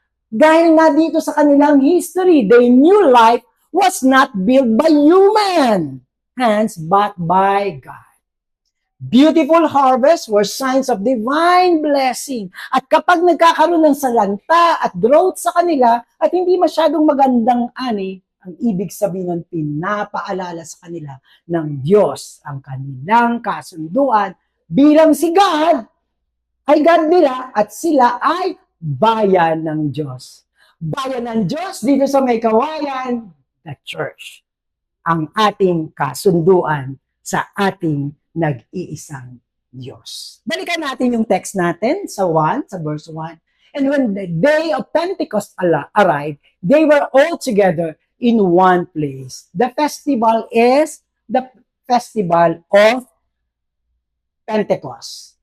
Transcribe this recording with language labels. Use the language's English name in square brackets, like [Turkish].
[Filipino] Dahil nga dito sa kanilang [English] history, their new life was not built by human hands, but by God. Beautiful harvests were signs of divine blessing. [Filipino] At kapag nagkakaroon ng salanta at growth sa kanila at hindi masyadong magandang ani, ang ibig sabihin nun, pinapaalala sa kanila ng Diyos ang kanilang kasunduan bilang si God ay God nila at sila ay bayan ng Diyos. Bayan ng Diyos dito sa may kawayan, [English] the church. [Filipino] Ang ating kasunduan sa ating nag-iisang Diyos. Balikan natin yung text natin sa verse 1. [English] And when the day of Pentecost arrived, they were all together in one place. The festival is the festival of Pentecost.